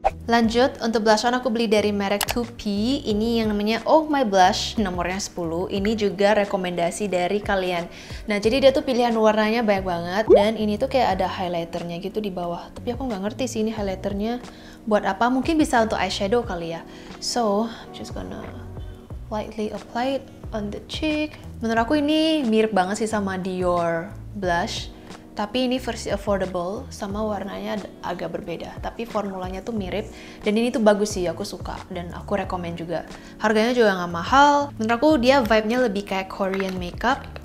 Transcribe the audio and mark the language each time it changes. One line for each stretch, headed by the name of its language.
Indonesian: Lanjut, untuk blush on aku beli dari merek 2P. Ini yang namanya Oh My Blush, nomornya 10. Ini juga rekomendasi dari kalian. Nah, jadi dia tuh pilihan warnanya banyak banget. Dan ini tuh kayak ada highlighternya gitu di bawah. Tapi aku nggak ngerti sih ini highlighternya buat apa. Mungkin bisa untuk eyeshadow kali ya.
English: So, I'm just gonna lightly apply it on the cheek.
Indonesian: Menurut aku ini mirip banget sih sama Dior blush. Tapi ini versi affordable, sama warnanya agak berbeda. Tapi formulanya tuh mirip, dan ini tuh bagus sih, aku suka. Dan aku rekomen juga. Harganya juga nggak mahal. Menurut aku dia vibe-nya lebih kayak Korean makeup.